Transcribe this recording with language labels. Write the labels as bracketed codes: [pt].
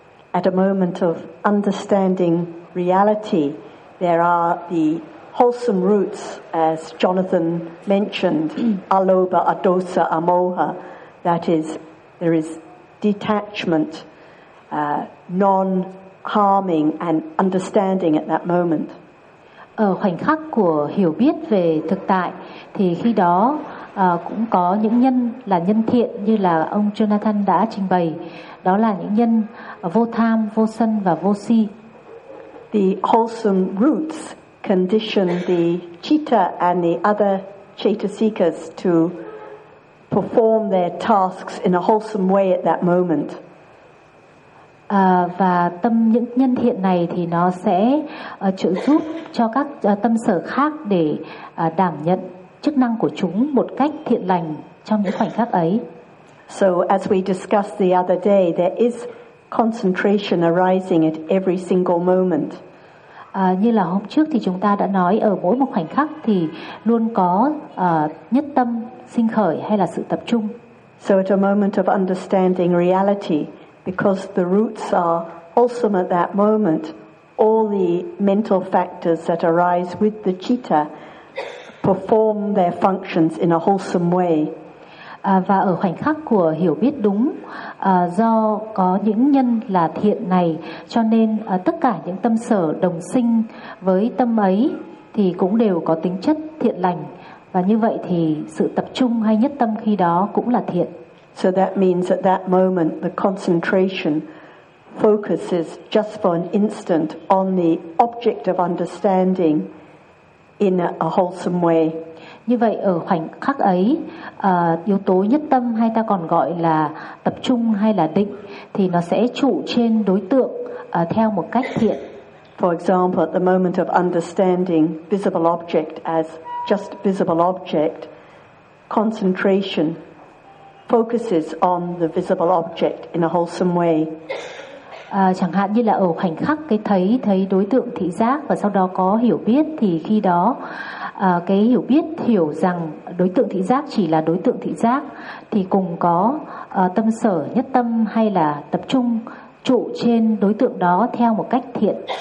[en] At a moment of understanding reality, there are the wholesome roots, as Jonathan mentioned, alobha, adosa, amoha, that is, there is detachment, non-harming and understanding at that moment. [vi] Ở khoảnh khắc của hiểu biết về thực tại thì khi đó cũng có những nhân là nhân thiện như là ông Jonathan đã trình bày, đó là những nhân vô tham, vô sân và vô si. [en] The wholesome roots condition the citta and the other chetasikas to perform their tasks in a wholesome way at that moment. [vi] Và tâm những nhân thiện này thì nó sẽ trợ giúp cho các tâm sở khác để đảm nhận chức năng của chúng một cách thiện lành trong những khoảnh khắc ấy. [en] So as we discussed the other day, there is concentration arising at every single moment. [vi] Như là hôm trước thì chúng ta đã nói ở mỗi một khoảnh khắc thì luôn có nhất tâm sinh khởi hay là sự tập trung. [en] So at a moment of understanding reality, because the roots are wholesome at that moment, all the mental factors that arise with the citta perform their functions in a wholesome way. [vi] Và ở khoảnh khắc của hiểu biết đúng, do có những nhân là thiện này, cho nên tất cả những tâm sở đồng sinh với tâm ấy thì cũng đều có tính chất thiện lành. Và như vậy thì sự tập trung hay nhất tâm khi đó cũng là thiện. [en] So that means at that moment the concentration focuses just for an instant on the object of understanding in a wholesome way. [vi] Như vậy ở khoảnh khắc ấy, yếu tố nhất tâm hay ta còn gọi là tập trung hay là định thì nó sẽ trụ trên đối tượng theo một cách thiện. [en] For example, at the moment of understanding visible object as just visible object, concentration focuses on the visible object in a wholesome way. [vi] Chẳng hạn như là ở khoảnh khắc cái thấy đối tượng thị giác và sau đó có hiểu biết thì khi đó cái hiểu biết hiểu rằng đối tượng thị giác chỉ là đối tượng thị giác thì cùng có tâm sở nhất tâm hay là tập trung trụ trên đối tượng đó theo một cách thiện.